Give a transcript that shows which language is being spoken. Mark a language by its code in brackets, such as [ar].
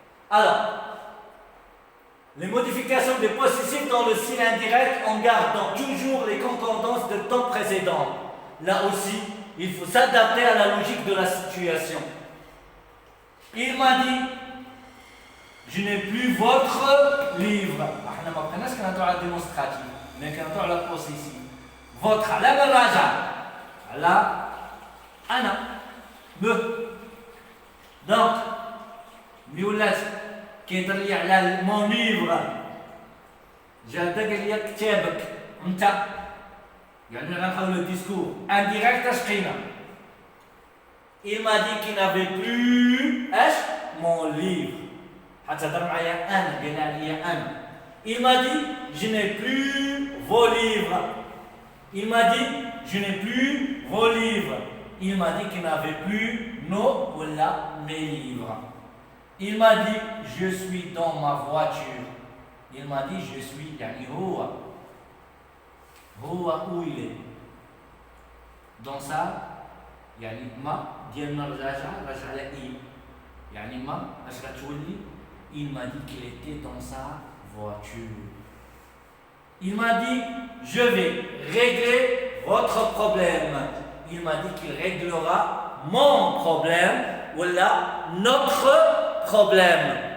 [fr] Alors, les modifications des possessifs dans le style indirect en gardant toujours les concordances de temps précédent. Là aussi, il faut s'adapter à la logique de la situation. Il m'a dit, je n'ai plus votre livre. [ar] احنا ما بقيناش كنهضروا على démonstratif, mais كنهضروا على possessif. Votre على من راجع؟ على أنا. [fr] me. [ar] Donc, ملي ولات كيهضر لي على mon livre. جا قال لي كتابك أنت. يعني غنحاول le discours indirect اش قينا. [fr] Il m'a dit qu'il n'avait plus mon livre. [ar] حتى هضر معايا أنا قال عليا أنا. [fr] Il m'a dit je n'ai plus vos livres. Il m'a dit je n'ai plus vos livres. Il m'a dit qu'il n'avait plus nos ou mes livres. Il m'a dit je suis dans ma voiture. Il m'a dit je suis يعني هو où il est. [ar] Dans ça يعني ما ديالنا راجع على il. [fr] يعني ما اش غتولي il m'a dit qu'il était dans sa voiture. Il m'a dit je vais régler votre problème. Il m'a dit qu'il réglera mon problème ou là notre problème.